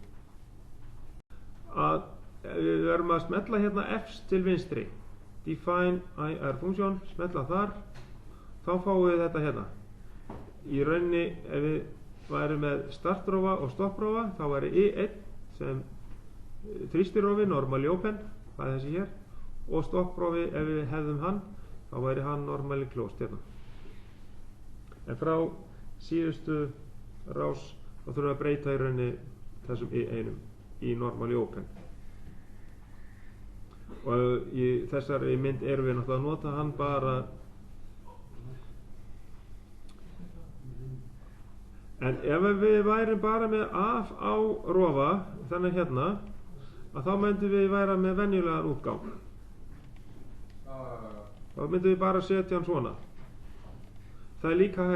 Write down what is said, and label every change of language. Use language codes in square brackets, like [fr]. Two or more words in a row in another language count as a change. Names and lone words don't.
[is] að við verðum að smetla hérna Fs til vinstri [en] define IR function [is] smetla þar þá fáum við þetta hérna í rauninni ef við værum með startrófa og stopprófa þá væri I1 sem þrýstirófi [en] normally open [is] það er þessi hér og stopprófi ef við hefðum hann þá væri hann [en] normally closed [is] hérna en frá síðustu rás þá þurfum við að breyta í rauninni þessum I1 í [en] normally open [is] og í þessari mynd erum við náttúrulega að nota hann bara en ef við værum bara með af á rofa þannig hérna að þá myndum við vera með venjulegan útgang þá myndum við bara setja hann svona það er líka hægt